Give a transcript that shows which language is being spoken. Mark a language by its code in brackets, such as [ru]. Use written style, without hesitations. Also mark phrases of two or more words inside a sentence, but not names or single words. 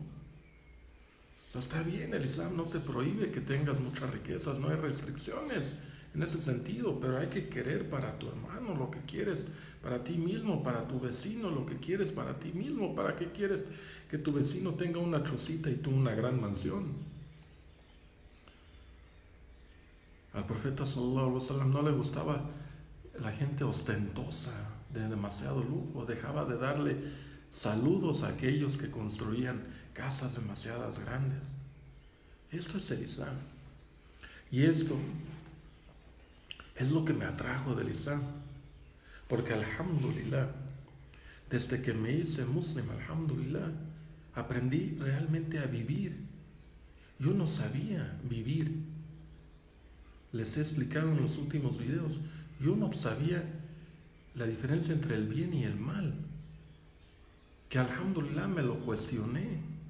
[es] O sea, está bien, el Islam no te prohíbe que tengas muchas riquezas, no hay restricciones en ese sentido, pero hay que querer para tu hermano lo que quieres para ti mismo, para tu vecino lo que quieres para ti mismo. ¿Para qué quieres que tu vecino tenga una chocita y tú una gran mansión? Al profeta [ar] صلى الله عليه وسلم [es] no le gustaba la gente ostentosa, de demasiado lujo. Dejaba de darle saludos a aquellos que construían casas demasiadas grandes. Esto es el Islam. Y esto Es lo que me atrajo del Islam. Porque alhamdulillah, desde que me hice muslim, alhamdulillah, aprendí realmente a vivir. Yo no sabía vivir. Les he explicado en los últimos videos, yo no sabía la diferencia entre el bien y el mal. Que alhamdulillah me lo cuestioné.